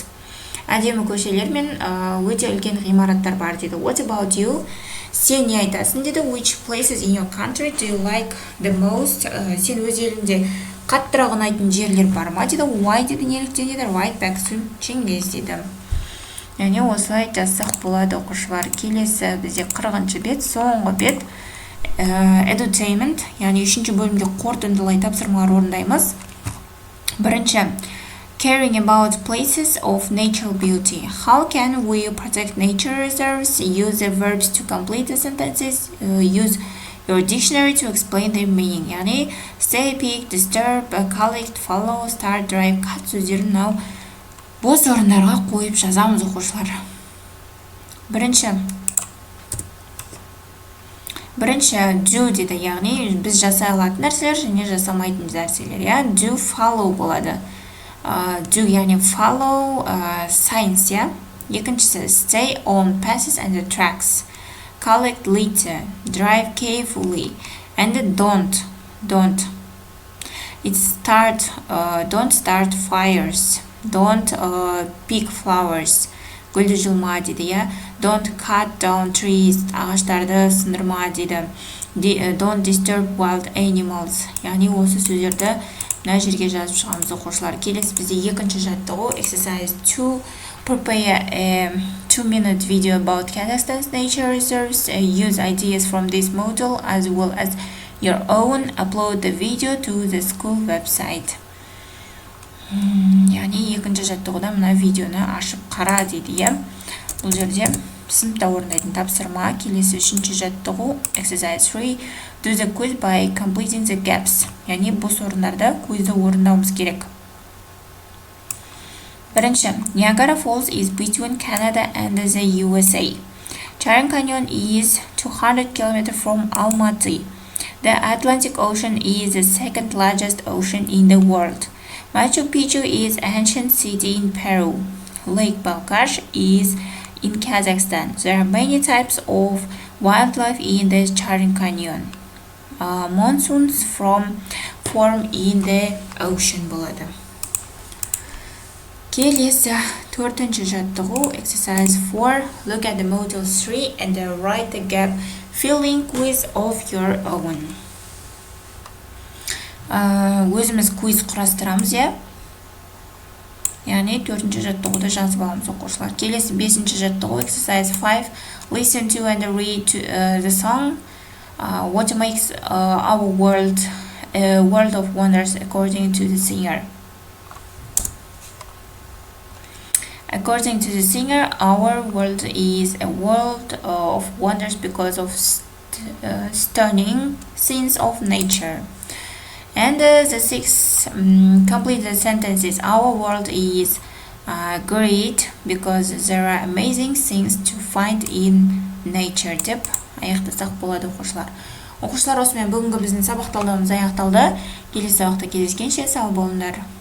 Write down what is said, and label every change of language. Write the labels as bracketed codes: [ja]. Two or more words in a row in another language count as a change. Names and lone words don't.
[kk] Әдемі көшелер мен өте үлкен ғимараттар бар дейді. [en] What about you? [kk] Сен не айтасың дейді. [en] Which places in your country do you like the most? [kk] Сен өз еліңде қаттырақ ұнайтын жерлер бар ма дейді. Why дейді, неліктен дейді. [en] Right back soon. [kk] Чеңгез дейді. Яғни осылай жазсақ болады оқушылар. Келесі бізде 40-шы бет, соңғы бет Edutainment, яғни 3-ші бөлімде қорытындылай тапсырмалар орындаймыз. [en] Бірінші Caring about places of natural beauty. How can we protect nature reserves? Use the verbs to complete the sentences. Use your dictionary to explain their meaning. [kk] Яғни [en] stay, pick, disturb, collect, follow, start, drive, cut [kk] сөздерін бос орындарға қойып жазамыз оқушылар. Бірінші do дейді. Яғни біз жасай алатын нәрселер және жасамайтын нәрселер. [en] Do follow болады. do яғни follow signs, yeah. Екіншісі stay on paths and tracks, collect litter, drive carefully, and don't don't start fires, don't pick flowers, [kk] гүлді жұлма дейді, иә. [en] Don't cut down trees, [kk] ағаштарды сындырма дейді. [en] Don't disturb wild animals, [kk] яғни осы сөздерді мына жерге жазып шығамыз оқушылар. Келесі бізде екінші жаттығу exercise 2. [en] Prepare a 2-minute video about Kazakhstan's nature reserves. Use ideas from this model as well as your own. Upload the video to the school website. [kk] Яғни екінші жаттығуда мына видеоны ашып қара дейді, иә. Бұл жерде сыныпта орындайтын тапсырма. Келесі үшінші жаттығу exercise 3. [en] Do the quiz by completing the gaps. [kk] Яғни бос орындарда квизді орындауымыз керек. Бірінші, [en] Niagara Falls is between Canada and the USA. Charin Canyon is 200 km from Almaty. The Atlantic Ocean is the second largest ocean in the world. Machu Picchu is an ancient city in Peru. Lake Balkhash is in Kazakhstan. There are many types of wildlife in the Charin Canyon. Monsoons form in the ocean болады. [kk] Келесі төртінші жаттығу exercise 4. [en] Look at the model 3 and write the gap filling quiz of your own. [kk] Өзіміз quiz құрастырамыз, иә. Яғни төртінші жаттығуды жазып аламыз оқушылар. Келесі бесінші жаттығу exercise 5. [en] Listen to and read the song. What makes our world a world of wonders according to the singer. According to the singer, our world is a world of wonders because of stunning scenes of nature. And the sixth, complete the sentences. Our world is great because there are amazing things to find in nature [kk] деп аяқтасақ болады оқушылар. Оқушылар, осымен бүгінгі біздің сабақ талдауымыз аяқталды. Келесі сабақта кездескенше сау болыңдар.